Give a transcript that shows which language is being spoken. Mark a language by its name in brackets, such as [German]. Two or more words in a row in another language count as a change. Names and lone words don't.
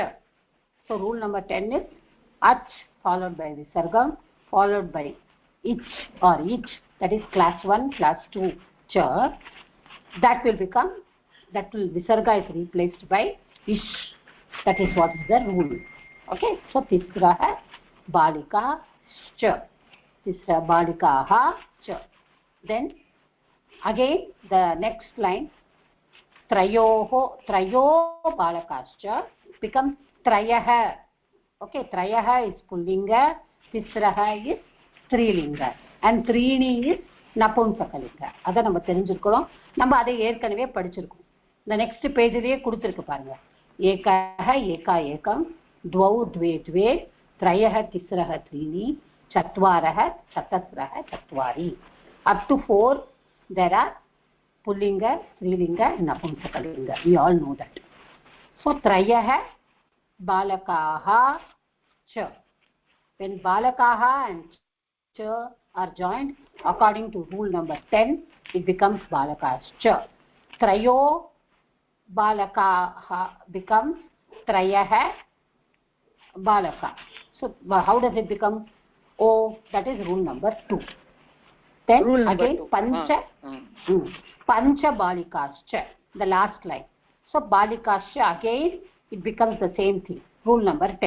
[English] So rule number 10 is ach followed by visargam followed by ich or ich, that is class 1 class 2 cha. That will visarga is replaced by ish. That is what is the rule. Okay, so [Sanskrit] तिस्रः बालिकाः च, तिस्रः बालिकाः च. [English] Then again the next line [Sanskrit] त्रयो बालकाश्च [English] becomes trayah. Okay, trayah is pullinga, tisrah is strilinga, and trini is napumsakalinga. [Tamil] adha நம்ம தெரிஞ்சிருக்கோம். நம்ம அதை ஏற்கனவே படிச்சிருக்கோம். இந்த [English] next pageலயே [Tamil] கொடுத்திருக்கு பாருங்க. [Sanskrit] एकः एका एकम्, द्वौ द्वे द्वे, त्रयः तिस्रः त्रीणि, चत्वारः चतस्रः चत्वारि. [English] Up to 4 there are pullinga, strilinga and napumsakalinga. We all know that. So [Sanskrit] त्रयः बालकाः च. [English] When balakaha and cha are joined according to rule number 10, it becomes balakascha. [Sanskrit] त्रयो बालकाः [English] becomes [Sanskrit] त्रयः बालक. [English] So how does it become? Oh, that is rule number 2. Then rule again [Sanskrit] पञ्च बालिकाश्च, [English] the last line. So balikascha again it becomes the same thing, rule number 10.